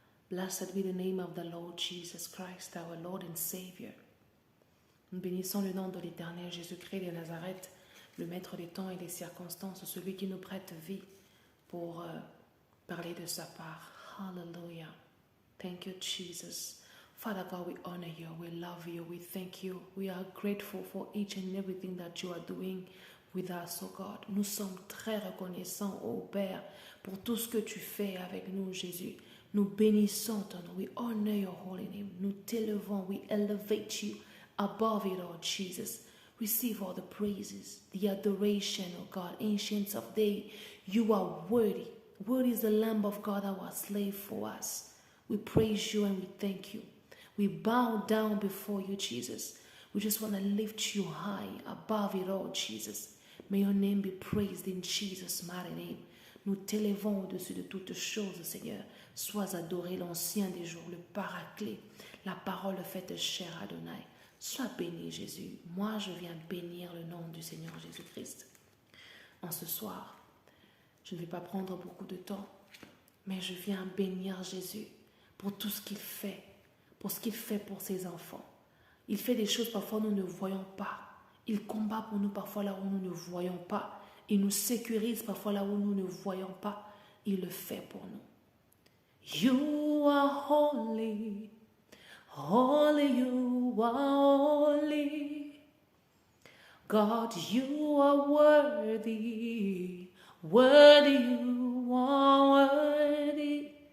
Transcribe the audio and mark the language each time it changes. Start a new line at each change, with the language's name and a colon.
English: Blessed be the name of the Lord Jesus Christ, our Lord and Savior.
French: Nous bénissons le nom de l'Éternel Jésus-Christ de Nazareth, le maître des temps et des circonstances, celui qui nous prête vie pour parler de sa part.
English: Hallelujah. Thank you, Jesus. Father God, we honor you, we love you, we thank you. We are grateful for each and everything that you are doing with us, oh God.
French: Nous sommes très reconnaissants, oh Père, pour tout ce que tu fais avec nous, Jésus. Nous bénissons ton nom.
English: We honor your holy name.
French: Nous t'élevons.
English: We elevate you above it all, Jesus. Receive all the praises, the adoration, oh God. Ancients of days, you are worthy. What is the Lamb of God that was slain for us? We praise you and we thank you. We bow down before you, Jesus. We just want to lift you high above it all, Jesus. May your name be praised in Jesus' mighty name.
French: Nous t'élevons au-dessus de toutes choses, Seigneur. Sois adoré, l'ancien des jours, le paraclet, la parole faite chair, Adonai. Sois béni, Jésus. Moi, je viens bénir le nom du Seigneur Jésus-Christ. En ce soir, je ne vais pas prendre beaucoup de temps, mais je viens bénir Jésus pour tout ce qu'il fait, pour ce qu'il fait pour ses enfants. Il fait des choses parfois nous ne voyons pas. Il combat pour nous parfois là où nous ne voyons pas. Il nous sécurise parfois là où nous ne voyons pas. Il le fait pour nous.
English: You are holy, holy you are holy. God, you are worthy, worthy you are worthy.